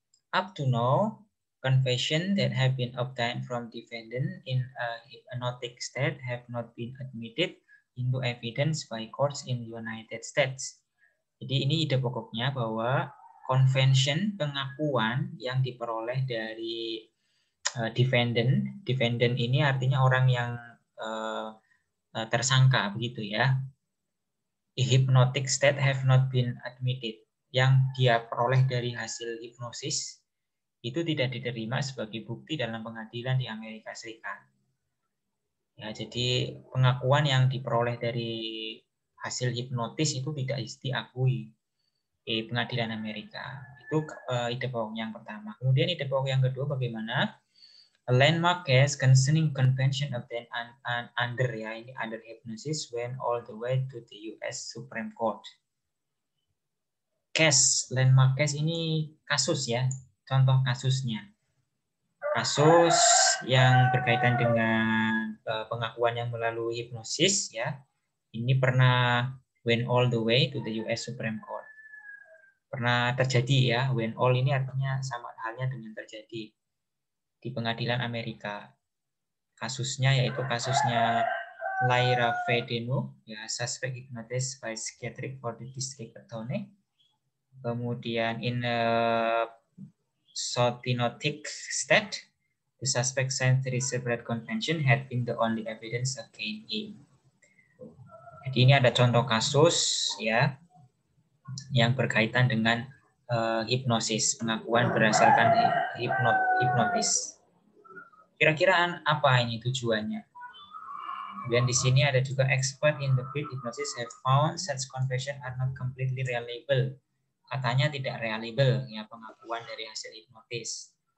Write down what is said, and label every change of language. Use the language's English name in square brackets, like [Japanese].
[English] Up to now, confession that have been obtained from defendant in a hypnotic state have not been admitted into evidence by courts in the United States. [Indonesian] Jadi ini ide pokoknya bahwa convention, pengakuan yang diperoleh dari defendant ini artinya orang yang tersangka begitu ya. [English] A hypnotic state have not been admitted. [Indonesian] Yang dia peroleh dari hasil hipnosis itu tidak diterima sebagai bukti dalam pengadilan di Amerika Serikat. Ya, jadi pengakuan yang diperoleh dari hasil hipnotis itu tidak diakui di pengadilan Amerika. Itu ide pokok yang pertama. Kemudian ide pokok yang kedua bagaimana? [English] A landmark case concerning convention obtained under [Indonesian] ya, ini [English] under hypnosis went all the way to the US Supreme Court. [Indonesian] Case, landmark case ini kasus ya, contoh kasusnya. Kasus yang berkaitan dengan pengakuan yang melalui hipnosis ya, ini pernah [English] went all the way to the US Supreme Court. [Indonesian] Pernah terjadi ya, [English] went all [Indonesian] ini artinya sama halnya dengan terjadi di pengadilan Amerika. Kasusnya yaitu kasusnya [English] Lyra Fedeno, ya, suspect hypnotized by psychiatric for the district attorney. [Indonesian] Kemudian [English] in a hypnotic state, the suspect signed the separate convention had been the only evidence against him. [Indonesian] Jadi ini ada contoh kasus ya yang berkaitan dengan hipnosis, pengakuan berdasarkan hipnotis. Kira-kira apa ini tujuannya? Dan di sini ada juga [English] expert in the field hypnosis have found such confession are not completely reliable. [Indonesian] Katanya tidak reliable ya pengakuan dari hasil hipnotis.